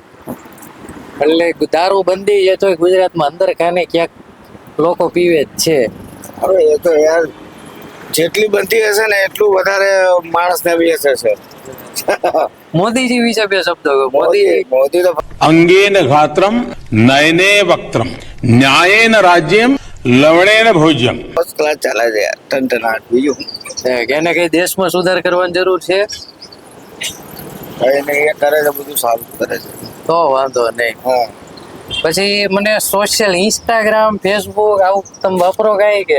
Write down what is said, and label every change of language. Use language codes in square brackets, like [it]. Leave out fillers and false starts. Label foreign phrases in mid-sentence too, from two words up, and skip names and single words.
[gu] એટલે દારૂબંધી છે તો ગુજરાતમાં અંદર કાને ક્યાંક લોકો પીવે જ છે. હવે એ તો યાર જેટલી બનતી હશે ને એટલું વધારે માણસને વેચે છે. મોદીજી વિશે 2 શબ્દો. મોદી તો [sa] अंगेन घात्रम नयने वक्त्रम न्यायेन राज्यम लवणेन भोज्यम. [en] first class [gu] ચાલે છે યાર, ટનટનાટ. બીજું એને કઈ દેશમાં સુધાર કરવાની જરૂર છે? એને એ કરે છે બધું સારું કરે છે તો વાંધો નહીં. હા. પછી મને સોશિયલ ઇન્સ્ટાગ્રામ, ફેસબુક આવું તમે વાપરો કઈ કે?